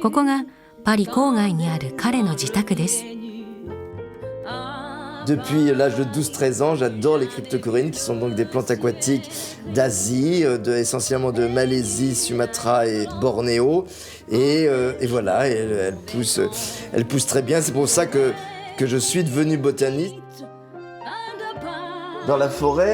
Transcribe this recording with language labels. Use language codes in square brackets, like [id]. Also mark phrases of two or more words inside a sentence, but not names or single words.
[ja] ここがパリ郊外にある彼の自宅です。 [fr] Depuis l'âge de 12-13 ans, j'adore les cryptocorynes, qui sont donc des plantes aquatiques d'Asie, essentiellement de Malaisie, Sumatra et Bornéo. Et voilà, elles poussent très bien. C'est pour ça que je suis devenu botaniste dans la forêt.